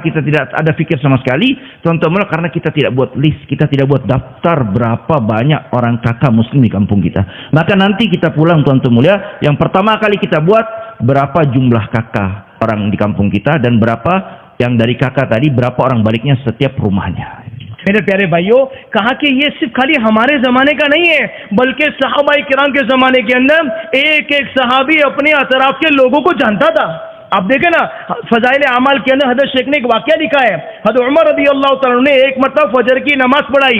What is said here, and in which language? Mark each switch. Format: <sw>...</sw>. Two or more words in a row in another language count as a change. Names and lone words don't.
<id>Kita tidak ada pikir sama sekali. Tuan-tuan, karena kita tidak buat list. Kita tidak buat daftar berapa banyak orang kakak muslim di kampung kita. Maka nanti kita pulang, tuan-tuan mulia. Yang pertama kali kita buat berapa jumlah kakak orang di kampung kita. Dan berapa yang dari kakak tadi, berapa orang baliknya setiap rumahnya.</id> <hi>मेरे प्यारे भाइयों, कहा कि ये सिर्फ खाली हमारे जमाने का नहीं है, बल्कि सहाबाए किराम के जमाने के अंदर एक एक सहाबी अपने अतराफ के लोगों को जानता था। आप देखें ना, फजाइल आमाल के अंदर हजरत शेख ने एक वाकया लिखा है। हजरत उमर</hi> <ar>رضي الله تعالى</ar> <hi>ने एक मतलब फजर की नमाज पढ़ाई।</hi>